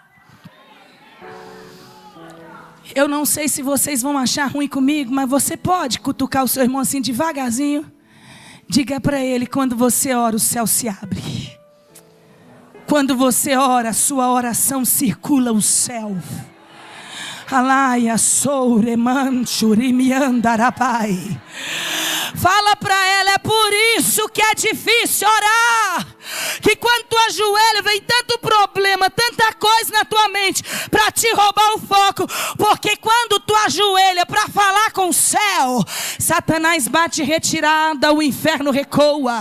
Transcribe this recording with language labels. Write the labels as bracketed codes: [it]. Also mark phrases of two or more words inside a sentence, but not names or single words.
[pt] Eu não sei se vocês vão achar ruim comigo, mas você pode cutucar o seu irmão assim devagarzinho. Diga para ele: quando você ora, o céu se abre. Quando você ora, a sua oração circula o céu. Alaia soureman churimiandarabai. Fala para ela, é por isso que é difícil orar. Que quando tu ajoelha, vem tanto problema, tanta coisa na tua mente para te roubar o foco. Porque quando tu ajoelha para falar com o céu, Satanás bate retirada, o inferno recoa.